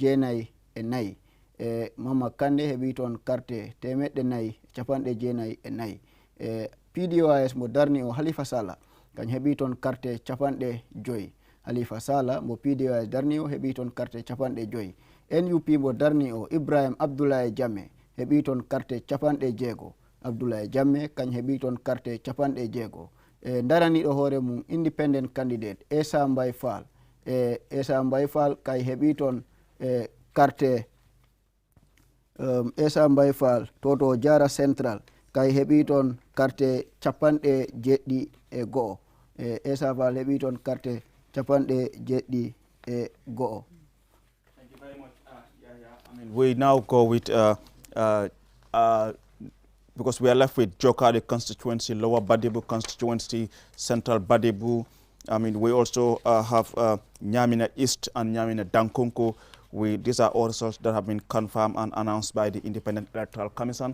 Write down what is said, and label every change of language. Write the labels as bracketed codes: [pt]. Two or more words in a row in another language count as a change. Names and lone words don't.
[ff] 94 Mama Kandeh heɓi toon carte temeɗɗe 4 e capanɗe 94 PDOIS mo darni o Halifa Sallah kañ heɓi toon carte capanɗe 5 Halifa Sallah mo PDOIS darni o heɓi toon carte capanɗe 5 NUP mo darni o Ibrahim Abdoulaye Jammeh heɓi toon carte capanɗe 6 Abdoulaye Jammeh kañ heɓi toon carte capanɗe 6 daraniɗo hoore mum [en] independent candidate [ff] Essa Mbay Fall Essa Mbay Fall kay heɓi toon carte Essa Mbay Fall toto Jara Central kay heɓi toon carte capanɗe 71 Essa Fall heɓi toon carte capanɗe 71 [en] We now go with because we are left with Jokari constituency, Lower Badibu constituency, Central Badibu. I mean, we also have Nyamina East and Nyamina Dankunku. These are all results that have been confirmed and announced by the Independent Electoral Commission.